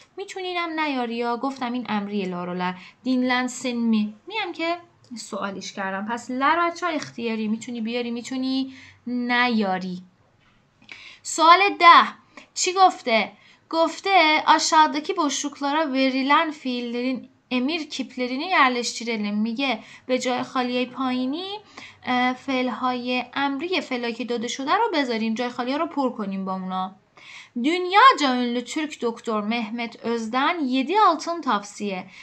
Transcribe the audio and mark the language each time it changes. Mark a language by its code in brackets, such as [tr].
[fa] میتونینم نیاری یا گفتم این امری لار و لر. [tr] dinlensin mi [fa] میم که سوالیش کردم. پس لر بچه ها اختیاری میتونی بیاری میتونی نیاری. سوال 10 چی گفته؟ [tr] Gofte aşağıdaki boşluklara verilen fiillerin emir kiplerini yerleştirelim. [fa] میگه به جای خالی پایینی فعل‌های امری فعلایی که داده شده رو بذاریم. جای خالی ها رو پر کنیم با اونا. [tr] Dünyaca ünlü Türk doktor Mehmet Öz'den 7 altın tavsiye.